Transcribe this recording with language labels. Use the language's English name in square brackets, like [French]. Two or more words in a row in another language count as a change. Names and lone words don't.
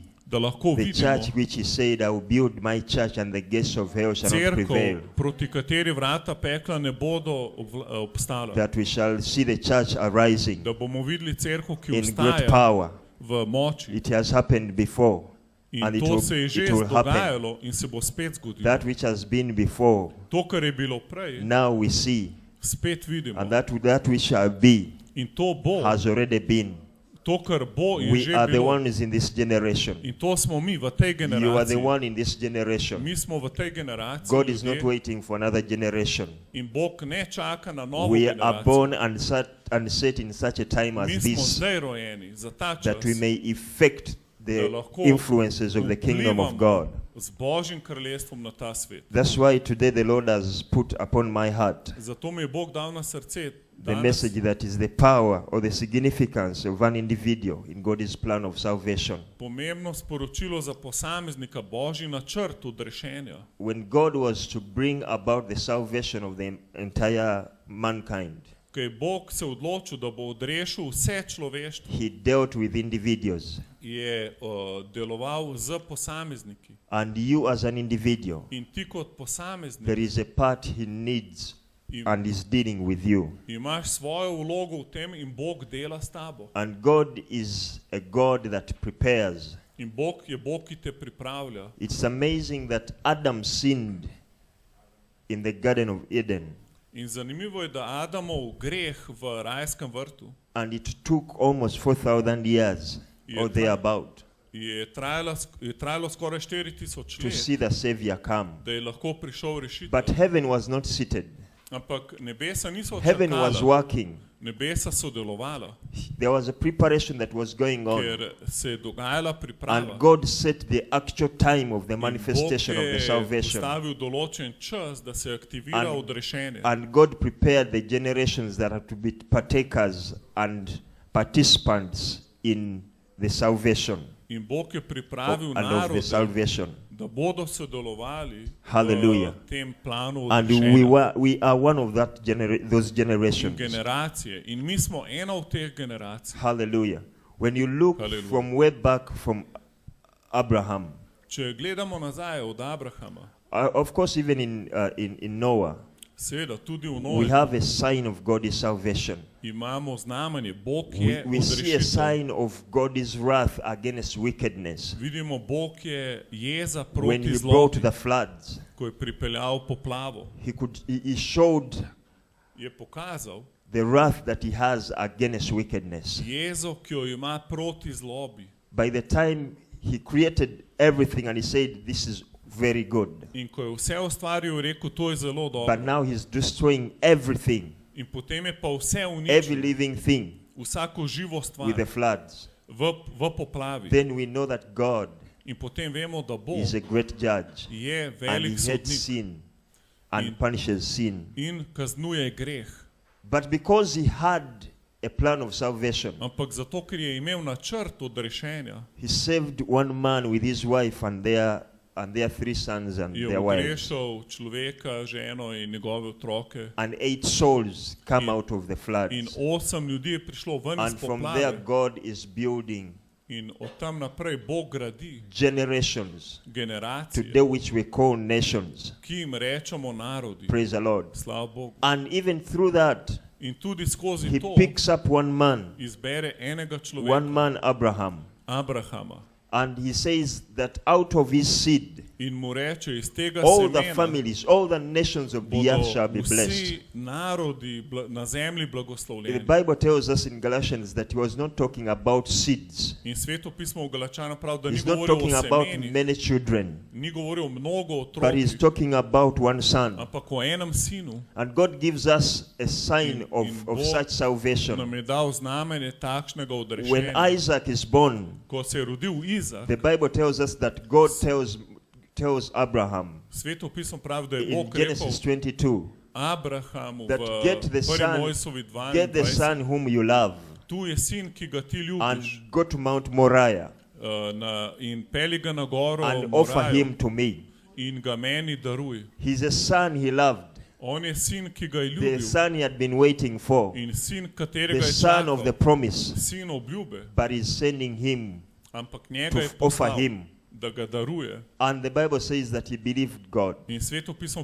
[Slovenian] da lahko [English] the [Slovenian] vidimo [English] church which he said, I will build my church and the gates of hell shall not prevail. [Slovenian] cerkev, proti kateri vrata pekla ne bodo obstala. [English] That we shall see the church arising [Slovenian] Da bomo videli cerkev, ki [English] in great [Slovenian] obstaja [English] power. [Slovenian] v moči. [English] It has happened before, [Slovenian] In [English] and [Slovenian] to se je že [English] it will happen. [Slovenian] dogajalo in se bo spet zgodilo. [English] That which has been before, [Slovenian] To, kar je bilo prej, [English] now we see, [Slovenian] spet vidimo. [English] and that which shall be [Slovenian] In to bo, [English] has already been. [Slovenian] to, kar bo je [English] We [Slovenian] že [English] are the [Slovenian] bilo. [English] ones in this generation. [Slovenian] In to smo mi v tej [English] You are the [Slovenian] generaciji. [English] one in this generation. [Slovenian] Mi smo v tej generaciji [English] God is not [Slovenian] ljudje [English] waiting for another generation. [Slovenian] in Bog ne čaka na novo [English] We are [Slovenian] generacijo. [English] born and set in such a time [Slovenian] Mi [English] as [Slovenian] smo [English] this, [Slovenian] zdaj rojeni za ta čas, [English] that we may effect [Slovenian] da [English] the [Slovenian] lahko [English] influences of the kingdom of [Slovenian] vplivamo [English] God. [Slovenian] z Božjim kraljestvom na ta svet. [English] That's why today the Lord has put upon my heart [Slovenian] Zato mi je Bog dal na srce [English] the [Slovenian] danes [English] message that is the power or the significance of an individual in God's plan of salvation. [Slovenian] pomembno sporočilo za posameznika, Božji načrt odrešenja. [English] When God was to bring about the salvation of the entire mankind, [Slovenian] Ko je Bog se odločil, da bo odrešil vse človeštvo, [English] he dealt with individuals. [Slovenian] je deloval z posamezniki. [English] And you as an individual, [Slovenian] In ti kot posameznik [English] there is a part he needs [Slovenian] im- [English] and is dealing with you. [Slovenian] imaš svojo vlogo v tem in Bog dela s tabo. [English] And God is a God that prepares. [Slovenian] In Bog je Bog, ki te pripravlja. [English] It's amazing that Adam sinned in the Garden of Eden, [Slovenian] In zanimivo je, da Adamov greh v rajskem vrtu [English] and it took almost 4,000 years [Slovenian] Je [English] or [Slovenian] tra- [English] thereabout [Slovenian] je trajalo skoraj 4000 [English] to [Slovenian] let, [English] see the Savior come. [Slovenian] da je lahko prišel rešitev. [English] But heaven was not seated. [Slovenian] Ampak nebesa niso [English] Heaven was [Slovenian] čakala. [English] working [Slovenian] nebesa so delovala, [English] There was a preparation that was going on. [Slovenian] ker se je dogajala priprava. [English] And God set the actual time of the [Slovenian] In [English] manifestation [Slovenian] Bog [English] of the [Slovenian] je [English] salvation. [Slovenian] postavil določen čas, da se aktivira [English] And- [Slovenian] odrešenje. [English] And God prepared the generations that are to be partakers and participants in the salvation [Slovenian] In Bog je pripravil [English] and of the [Slovenian] narode, [English] salvation. [Slovenian] da bodo sodelovali [English] Hallelujah. [Slovenian] v tem planu [English] And [Slovenian] odrešenja. [English] we are one of those [Slovenian] In [English] generations. [Slovenian] generacije. In mi smo ena od teh generacij. [English] Hallelujah. When you look [Slovenian] Hallelujah. [English] from way back from Abraham, [Slovenian] Če gledamo nazaj od Abrahama, [English] of course, even in Noah, [Slovenian] seveda tudi v [English] we [Slovenian] Novi [English] have a sign of God's salvation. [Slovenian] imamo znamenje. Bog [English] We, [Slovenian] je [English] we see a [Slovenian] odrešitev. [English] sign of God's wrath against wickedness. [Slovenian] Vidimo, Bog je jeza [English] When [Slovenian] proti [English] he brought [Slovenian] zlobi, [English] the floods, [Slovenian] ko je pripeljal poplavo. [English] he showed [Slovenian] Je pokazal [English] the wrath that he has against wickedness. [Slovenian] jezo, ki jo ima proti zlobi. [English] By the time he created everything and he said, this is very good. [Slovenian] In ko je vse ustvaril, je rekel, to je zelo [English] But [Slovenian] dobro. [English] now he's destroying everything, [Slovenian] In potem je pa vse [English] every [Slovenian] uničil, [English] living thing [Slovenian] vsako živo stvar [English] with the floods. [Slovenian] v poplavi. [English] Then we know that God [Slovenian] In potem vemo, da Bog [English] is a great judge [Slovenian] je [English] and [Slovenian] velik [English] he hates [Slovenian] sodnik [English] sin and [Slovenian] In- [English] punishes sin. [Slovenian] in kaznuje greh. [English] But because he had a plan of salvation, [Slovenian] Ampak zato, ker je imel načrt odrešenja, [English] he saved one man with his wife and their 3 sons and [Slovenian] je [English] their wives. [Slovenian] odrešil človeka, ženo in njegove otroke. [English] And 8 souls come [Slovenian] In- [English] out of the floods. [Slovenian] In 8 ljudi je prišlo ven iz [English] And from there, [Slovenian] poplave. [English] God is building [Slovenian] In od tam naprej Bog gradi [English] generations, [Slovenian] generacije, [English] today which we call nations. [Slovenian] ki jim rečemo narodi. [English] Praise the Lord. [Slovenian] Slava Bogu. [English] And even through that, [Slovenian] In tudi skozi [English] he [Slovenian] to [English] picks up one man, [Slovenian] izbere enega [English] one [Slovenian] človeka, [English] man, Abraham, [Slovenian] Abrahama, [English] and he says that out of his seed, [Slovenian] in mu reče, iz tega [English] all the [Slovenian] semena [English] families, all the nations of the earth shall be [Slovenian] bodo blessed. vsi narodi na zemlji [English] The [Slovenian] blagoslovljeni. [English] Bible tells us in Galatians that he was not talking about seeds. [Slovenian] In Sveto pismo v Galačanu pravi, da ni [English] He's not [Slovenian] govoril [English] talking [Slovenian] o [English] about [Slovenian] semenih, [English] many children, [Slovenian] ni govoril o mnogo [English] but he's [Slovenian] otrokih, [English] talking about one son. [Slovenian] ampak o enem sinu. [English] And God gives us a sign [Slovenian] In [English] of [Slovenian] Bog such salvation. Nam je dal znamenje takšnega [English] When [Slovenian] odrešenja. [English] Isaac is born, [Slovenian] Ko se je rodil Izak, [English] the Bible tells us that God tells Abraham [Slovenian] Sveto pismo pravi, da je [English] in [Slovenian] Bog rekel [English] Genesis 22 [Slovenian] Abrahamu that v [English] get the [Slovenian] 1. [English] son, [Slovenian] Mojsovi [English] get the [Slovenian] 22, [English] son whom you love [Slovenian] tu je sin, ki ga ti [English] and [Slovenian] ljubiš, [English] go to Mount Moriah [Slovenian] in peli ga na goro [English] and offer [Slovenian] Morajo [English] him to me. [Slovenian] in ga meni daruj. [English] He's a son he loved, [Slovenian] On je sin, ki ga je [English] the [Slovenian] ljubil, [English] son he had been waiting for, [Slovenian] in sin, katerega [English] the [Slovenian] je [English] son of the [Slovenian] čakal, [English] promise, [Slovenian] sin obljube, [English] but he's sending him [Slovenian] ampak njega [English] to [Slovenian] je [English] offer [Slovenian] poslal, [English] him. [Slovenian] da ga daruje. [English] And the Bible says that he believed God. [Slovenian] In Sveto pismo